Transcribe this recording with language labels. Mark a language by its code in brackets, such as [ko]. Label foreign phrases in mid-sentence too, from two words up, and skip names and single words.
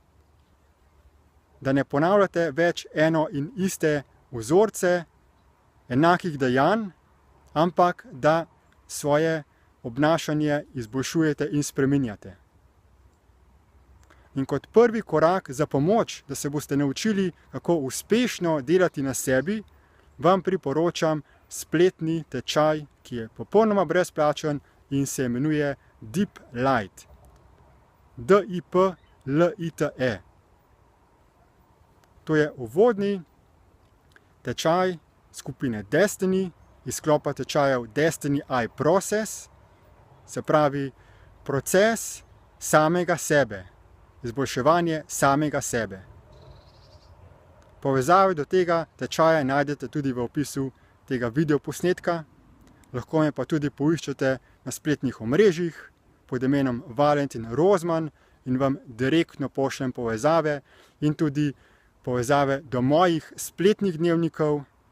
[sl] Da ne ponavljate več eno in iste vzorce enakih dejanj, ampak da svoje obnašanje izboljšujete in spreminjate. In kot prvi korak za pomoč, da se boste naučili, kako uspešno delati na sebi, vam priporočam spletni tečaj, ki je popolnoma brezplačen in se imenuje Deep Light. D-I-P-L-I-T-E. To je uvodni tečaj skupine Destiny, iz sklopa tečajev Destiny I Process, se pravi proces samega sebe, izboljševanje samega sebe. Povezave do tega tečaja najdete tudi v opisu tega videoposnetka, lahko me pa tudi poiščete na spletnih omrežjih pod imenom Valentin Rozman in vam direktno pošljem povezave in tudi povezave do mojih spletnih dnevnikov